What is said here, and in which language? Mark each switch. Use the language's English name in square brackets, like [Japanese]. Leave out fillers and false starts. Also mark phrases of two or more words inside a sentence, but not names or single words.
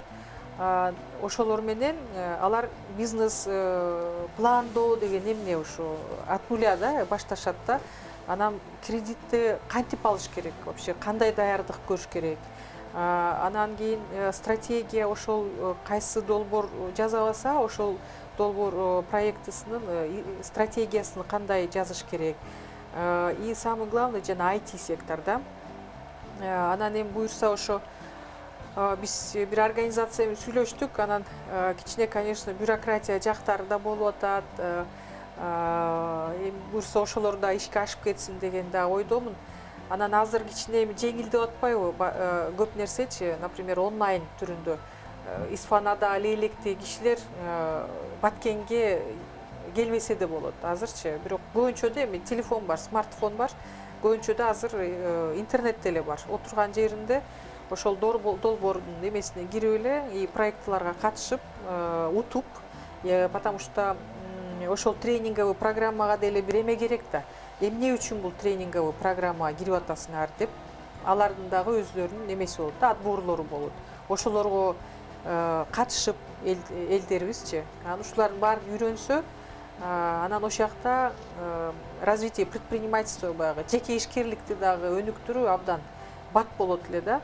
[Kyrgyz] Ошолор менен алар бизнес пландоо деген эмне ошо [Russian] от нуля [Kyrgyz] да башташат да. Анан кредитти кантип алыш керек вообще, кандай даярдык көрүш керек. Анан кийин стратегия ошол кайсы долбоор жаза алса, ошол долбоор проектысынын стратегиясын кандай жазыш керек. [Russian] И самый главный [Kyrgyz] жана IT сектор да. Анан эми буюрса ошо биз бир организация менен сүйлөштүк, анан кичине, конечно, бюрократия жактары да болуп атат. Эми буюрса ошолор да ишке ашып кетсин деген да ойдомун. Анан азыр кичине эми жеңилдеп атпайбы көп нерсечи, например, онлайн түрүндө. Исфанада лейлекти кишилер Баткенге келбесе де болот азырчы. Бирок көбүнчөдө эми телефон бар, смартфон бар. Көбүнчөдө азыр интернет деле бар. Отурган жеринде ошол долбоордун эмесине кирип эле и проектларга катышып, утуп, [Russian] потому что [Kyrgyz] ошол тренинговый программага деле бир эме керек да. Эмне үчүн бул тренинговый программага кирип атасыңар деп, алардын дагы өздөрүнүн эмеси болот да, отбоорлору болот. Ошолорго катышып элдерибизчи, анан ушулардын баарын үйрөнсө, анан ошол жакта [Russian] развитие предпринимательства [Kyrgyz] баягы жеке ишкерликти дагы өнүктүрүү абдан бат болот эле да.